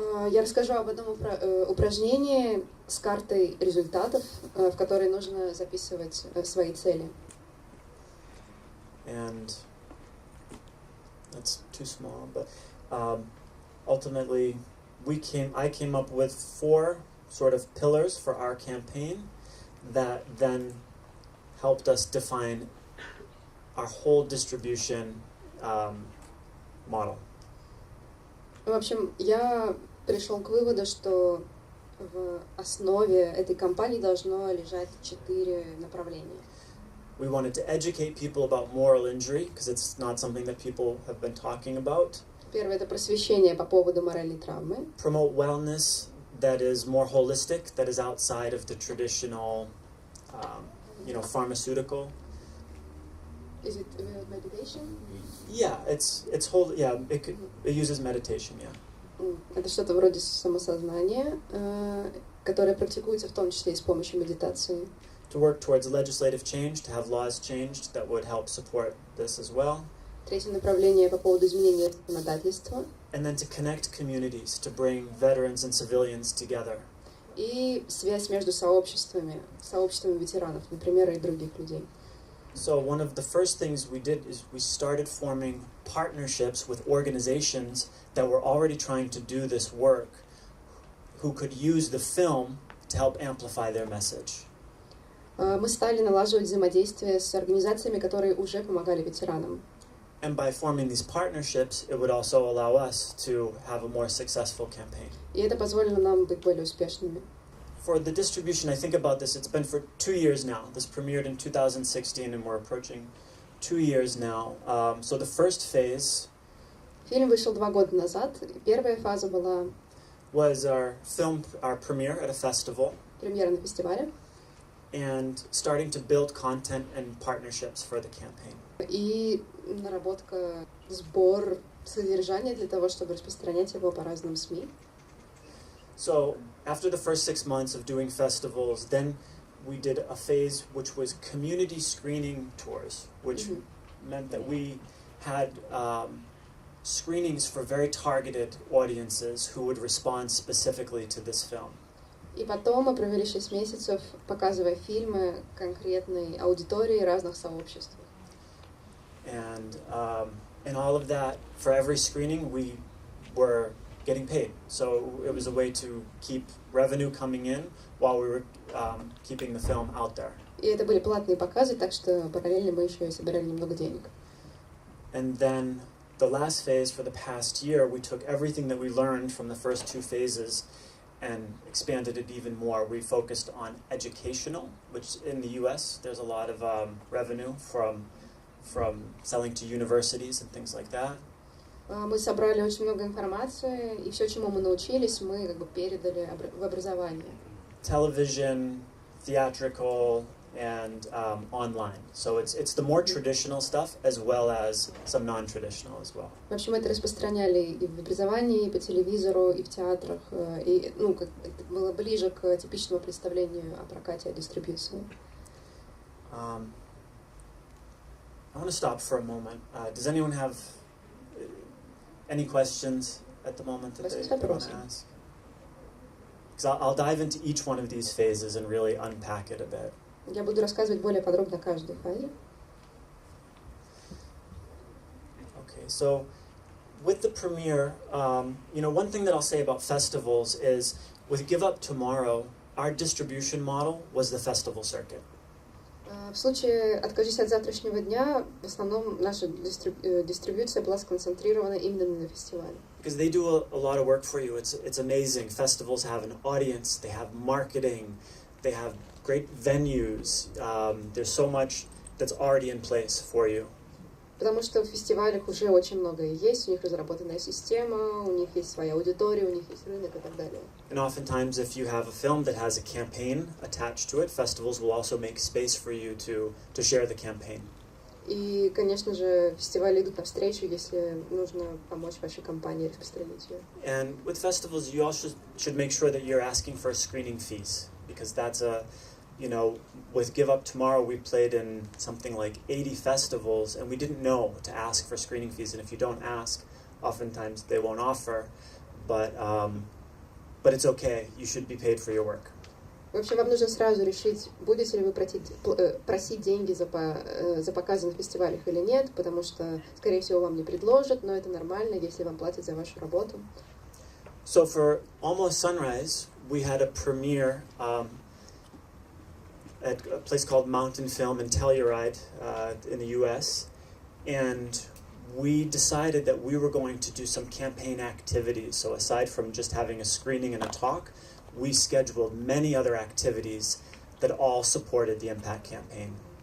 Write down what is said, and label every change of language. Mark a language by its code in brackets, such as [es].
[ru] Я расскажу об одном упражнении с картой результатов, в которой нужно записывать свои цели. [en] And that's too small, but ultimately I came up with 4 sort of pillars for our campaign that then helped us define our whole distribution model. [ru] В общем, я пришел к выводу, что в основе этой кампании должно лежать 4 направления. [en] We wanted to educate people about moral injury, because it's not something that people have been talking about. [ru] Первое — это просвещение по поводу моральной травмы. [en] Promote wellness that is more holistic, that is outside of the traditional, pharmaceutical. Is it meditation? Yeah, it uses meditation, yeah. [ru] Это что-то вроде самосознания, которое практикуется в том числе и с помощью медитации. [en] To work towards legislative change, to have laws changed that would help support this as well. [ru] Третье направление по поводу изменения законодательства. [en] And then to connect communities, to bring veterans and civilians together. [ru] И связь между сообществами ветеранов, например, и других людей. [en] So one of the first things we did is we started forming partnerships with organizations that were already trying to do this work, who could use the film to help amplify their message. [ru] Мы стали налаживать взаимодействие с организациями, которые уже помогали ветеранам. [en] And by forming these partnerships, it would also allow us to have a more successful campaign. [ru] И это позволило нам быть более успешными. [en] For the distribution, I think about this, it's been for 2 years now. This premiered in 2016, and we're approaching 2 years now. So the first phase [ru] Фильм вышел 2 года назад. Первая фаза была [en] was our premiere at a festival. [ru] Премьера на фестивале. [en] And starting to build content and partnerships for the campaign. [ru] И наработка, сбор содержания для того, чтобы распространять его по разным СМИ. [en] So after the first 6 months of doing festivals, then we did a phase which was community screening tours, which meant that we had screenings for very targeted audiences who would respond specifically to this film. [ru] И потом мы провели 6 месяцев, показывая фильмы конкретной аудитории разных сообществ. [en] And in all of that, for every screening, we were getting paid. So it was a way to keep revenue coming in while we were keeping the film out there. [ru] И это были платные показы, так что параллельно мы еще и собирали немного денег. [en] And then the last phase, for the past year, we took everything that we learned from the first 2 phases and expanded it even more. We focused on educational, which in the US, there's a lot of revenue from selling to universities and things like that. [ru] Мы собрали очень много информации, и все, чему мы научились, мы как бы передали в образование. [en] television, theatrical, and online. So it's the more traditional stuff as well as some non-traditional as well. [ru] В общем, это распространяли и в образовании, и по телевизору, и в театрах, и, ну, как это было ближе к типичному представлению о прокате, о дистрибьюции. [en] I want to stop for a moment. Does anyone have any questions at the moment that they want to ask? Because I'll dive into each one of these phases and really unpack it a bit. [ru] Я буду рассказывать более подробно о каждой фазе. [en] Okay, so with the premiere, you know, one thing that I'll say about festivals is with Give Up Tomorrow, our distribution model was the festival circuit. [ru] В случае «Откажись от завтрашнего дня» в основном наша дистрибьюция была сконцентрирована именно на фестивале. [en] Because they do a lot of work for you. It's amazing. Festivals have an audience, they have marketing, they have great venues. There's so much that's already in place for you. [ru] Потому что в фестивалях уже очень многое есть, у них разработанная система, у них есть своя аудитория, у них есть рынок и так далее. [en] And oftentimes if you have a film that has a campaign attached to it, festivals will also make space for you to share the campaign. [ru] И, конечно же, фестивали идут навстречу, если нужно помочь вашей компании распространить ее. [en] And with festivals, you also should make sure that you're asking for screening fees, because that's a, you know, with Give Up Tomorrow, we played in something like 80 festivals, and we didn't know to ask for screening fees. And if you don't ask, oftentimes they won't offer. But it's okay. You should be paid for your work. [ru] В общем, вам нужно сразу решить, будете ли вы просить деньги за показы на фестивалях или нет, потому что, скорее всего, вам не предложат, но это нормально, если вам платят за вашу работу. [en] So for Almost Sunrise, we had a premiere at a place called Mountain Film and Telluride in the U.S., and we decided that we were going to do some campaign activities. So aside from just having a screening and a talk, we scheduled many other activities that all supported the Impact campaign.